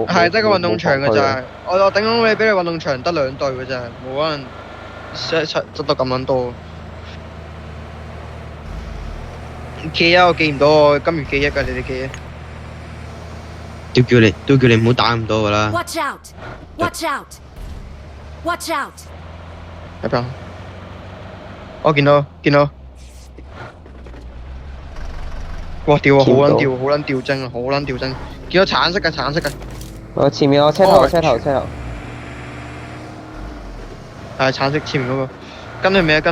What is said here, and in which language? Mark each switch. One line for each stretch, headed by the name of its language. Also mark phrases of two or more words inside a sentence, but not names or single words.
Cantonese: 係得個運動場嘅咋。我頂籠你俾你運動場得2隊嘅咋，冇可能執到咁撚多。記啊！我記唔到我今月記憶㗎，你哋記啊？都叫你唔好打咁多㗎啦。
English: Watch out! Watch out! Watch out!
Cantonese: 喺邊？我見到。哇！掉啊！好撚掉精啊！好撚掉精！見到橙色嘅。我前面我車頭。係橙色前面嗰個，跟佢尾。